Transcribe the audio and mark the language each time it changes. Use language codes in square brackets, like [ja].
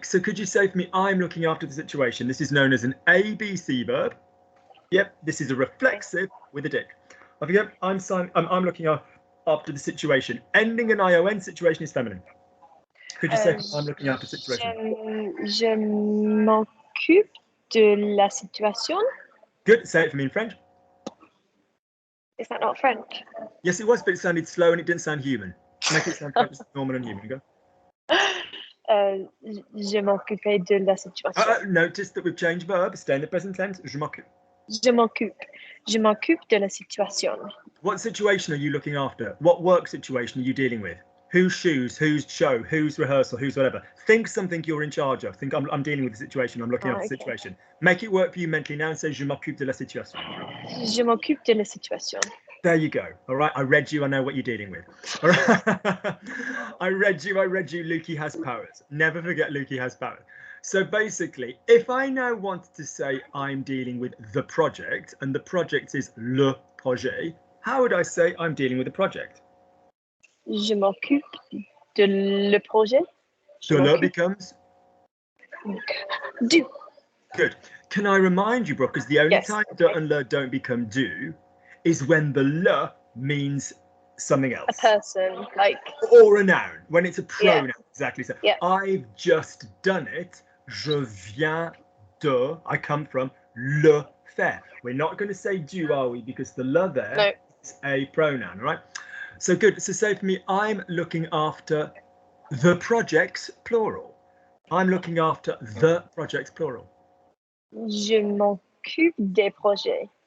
[en] So could you say for me, I'm looking after the situation? This is known as an ABC verb. Yep, this is a reflexive with a dick. Off you go. I'm looking after the situation. Ending an ION, situation is feminine. Could you say I'm looking after the situation? [fr] Je m'occupe de la situation. [en] Good. Say it for me in French. Is that not French? Yes, it was, but it sounded slow and it didn't sound human. Make it sound French, normal and human. Go. [fr] Je m'occupais de la situation. [en] Notice that we've changed verb. Stay in the present tense. [fr] Je m'occupe. Je m'occupe. Je m'occupe de la situation. [en] What situation are you looking after? What work situation are you dealing with? Whose shoes, whose show, whose rehearsal, whose whatever. Think something you're in charge of. Think I'm dealing with the situation. I'm looking after the situation. Make it work for you mentally now and say [fr] je m'occupe de la situation. Je m'occupe de la situation. [en] There you go. All right. I read you. I know what you're dealing with. All right. I read you. Lukey has powers. Never forget Lukey has powers. So basically, if I now want to say I'm dealing with the project and the project is le projet, how would I say I'm dealing with the project? [fr] Je m'occupe de le projet. [en] So le becomes? [fr] Du. [en] Good. Can I remind you, Brooke, because the only time de and le don't become do is when the le means something else. A person, like. Or a noun, when it's a pronoun, exactly so. Yeah. I've just done it. [fr] Je viens de, [en] I come from, [fr] le faire. [en] We're not going to say du, are we? Because the le there is a pronoun, right? So good. So say for me, I'm looking after the projects, plural. I'm looking after the projects, plural. [fr] Je m'occupe des projets.